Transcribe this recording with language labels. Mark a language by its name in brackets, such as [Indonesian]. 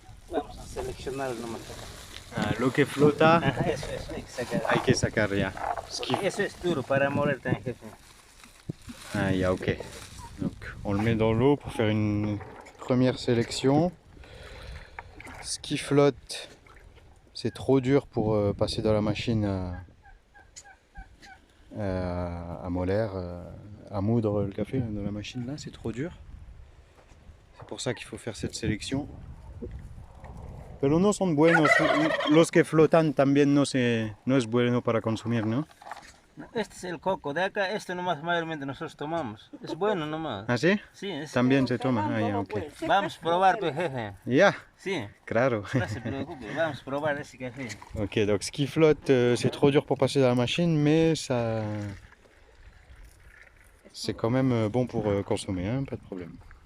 [Spanish] Vamos a seleccionar nomás acá. Ah, lo que flota Ajá, eso, hay que sacar. hay que sacar ya. Eso es duro para moler también, jefe. Ah, ya, ok. [French] Donc on le met dans l'eau pour faire une première sélection. Ce qui flotte, c'est trop dur pour passer dans la machine à moler, à moudre le café dans la machine là, c'est trop dur. C'est pour ça qu'il faut faire cette sélection. [Spanish] Pero no son buenos, los que flotan también no es bueno para consumir, ¿no? Este es el coco de acá, este nomás mayormente nosotros tomamos. Es bueno nomás. ¿Ah, sí? Sí, es... También se toma. Ah, ya, ok. Vamos a probar tu jefe. Ya, Sí, claro. no se preocupe, vamos a probar ese café. [French] Ok, donc ce qui flotte, c'est trop dur pour passer dans la machine, mais ça, c'est quand même bon pour consommer, hein, pas de problème.